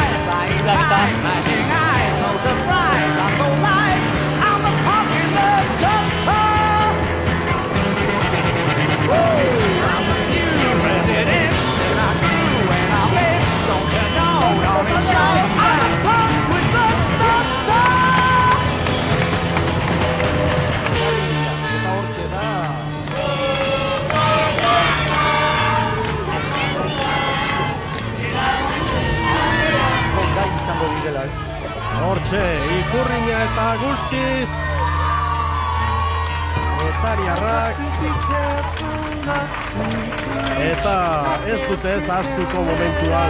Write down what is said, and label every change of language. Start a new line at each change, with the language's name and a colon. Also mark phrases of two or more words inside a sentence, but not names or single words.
English: Flashing eyes, no surprise, I'm so live, I'm the popular doctor. I'm the new president, and I grew and I lived, don't you know, don't you show, I'm a punk with the stutter.
Basque: Eta hortxe da. Hortxe, ikurrina eta guztiz Getariarrak eta ez dute ez ahaztuko momentu hau.